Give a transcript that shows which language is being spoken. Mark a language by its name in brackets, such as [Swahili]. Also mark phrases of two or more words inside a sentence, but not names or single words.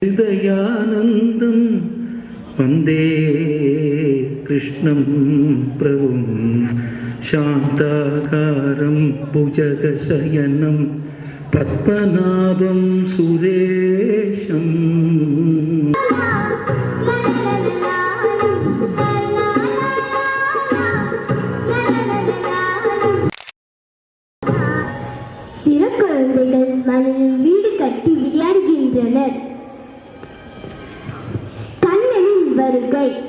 [Sanskrit] हृदयानन्दं वन्दे कृष्णं प्रभुं शान्ताकारं भुजगशयनं पद्मनाभं सुरेशम् [Tamil] சிறு குழந்தைகள் மலையில் வீடு கட்டி விளையாடுகின்றனர். கண்ணனின் வருகை.